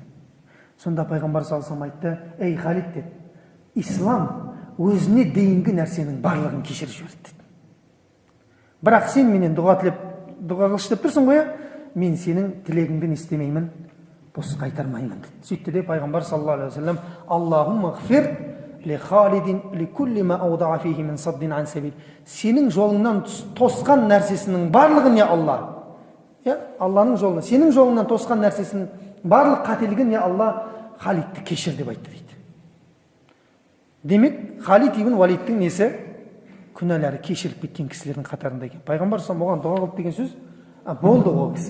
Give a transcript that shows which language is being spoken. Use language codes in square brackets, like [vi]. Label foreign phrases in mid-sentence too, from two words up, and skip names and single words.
[kk] Сонда пайғамбар [ar] صلى الله عليه وسلم [kk] айтты: "Ей Халид" деді, "Ислам өзіне дейінгі нәрсенің барлығын кешіріп жіберді" деді. "Бірақ сен менен дұға тілеп, дұға қылшы деп тұрсың ғой, мен сенің тілегіңді не істемеймін, бос қайтармаймын" деді. Сөйтті де пайғамбар [ar] صلى الله عليه وسلم: "اللهم اغفر لخالد لكل ما أوضع فيه من صد عن سبيل". [kk] Сенің жолыңнан тосқан нәрсесінің барлығын, я Алла, Алланың жолына, сенің жолыңнан тосқан нәрсесінің барлық қателігін, я Алла, Халидті кешір деп айтты дейді. Демек, Халид ибн Валидтің несі? Күнәлары кешіріп кеткен кісілердің қатарында екен. Пайғамбар [ar] صلى الله عليه وسلم [kk] оған дұға қылып деген сөз, болды ол кісі.